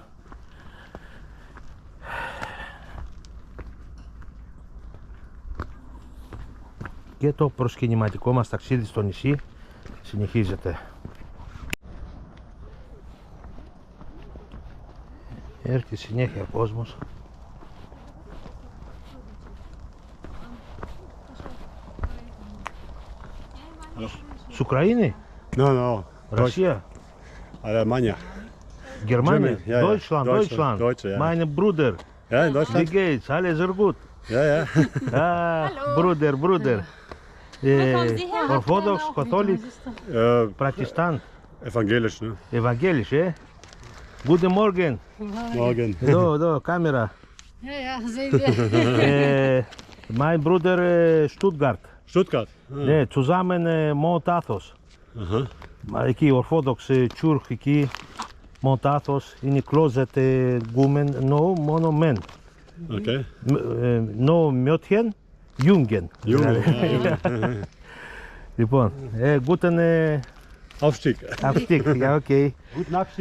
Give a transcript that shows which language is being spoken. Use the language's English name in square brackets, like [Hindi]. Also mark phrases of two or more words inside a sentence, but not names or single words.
[Greek] Και το προσκυνηματικό μας ταξίδι στο νησί συνεχίζεται. Έρχεται συνέχεια κόσμος. [Russian] С Украины? [English] No. [Russian] Россия? [Spanish] Alemania. [English] Germany? [German] Ja, ja. Deutschland? Deutsche, ja. Meine Bruder. Ja, in Wie Deutschland? geht's? Alles sehr gut? Ja. Bruder. [English] Orthodox, Catholic, Protestant, [German] Evangelisch, ne? Evangelisch, Guten Morgen. Morgen. [Greek] Εδώ, κάμερα. [German] Ja, sehen wir. Mein Bruder Stuttgart. Stuttgart. [Greek] Ναι, zusammen Μοντάθος. Εκεί, [English] Orthodox Church, [Greek] εκεί, Μοντάθος, είναι [English] closet women, no, [Greek] μόνο men. [English] Okay. [German] No Mädchen, Jungen. Λοιπόν, guten Aufstieg. Abstieg, ja, okay. Guten Abstieg.